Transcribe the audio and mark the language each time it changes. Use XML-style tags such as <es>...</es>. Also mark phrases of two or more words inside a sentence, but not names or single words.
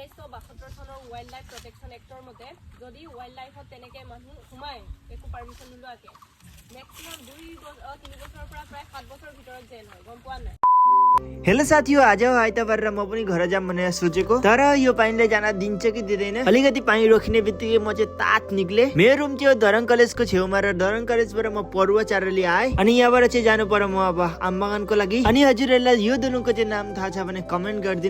<as>1972 চনৰ</as> <en>wild life protection</en> <as>এক্টৰ মতে যদি ৱাইল্ড লাইফত তেনেকে মানুহ সোমায় একো পাৰ্মিশ্যন নোলোৱাকে মেক্সিমাম 3 বছৰৰ পৰা প্ৰায় 7 বছৰৰ ভিতৰত জেল হয় গম পোৱা নাই।</as> <ne>हेलो साथीहरु, आज हो आइतबार र म पनि घर जाम भनेर सोचेको, तर यो पानीले जान दिन्छ कि दिँदैन। अलिकति पानी रोकिने बित्तिकै म चाहिँ तात निक्ले। मेरो रुम थियो दरङ कलेजको छेउमा र दरङ कलेजबाट म परुवा चारली आए अनि यहाँबाट चाहिँ जानु पर्यो म अब आमबगानको लागि। अनि हजुरहरुलाई यो दुनुको चाहिँ नाम थाहा छ भने कमेन्ट गरिदिनु।</ne>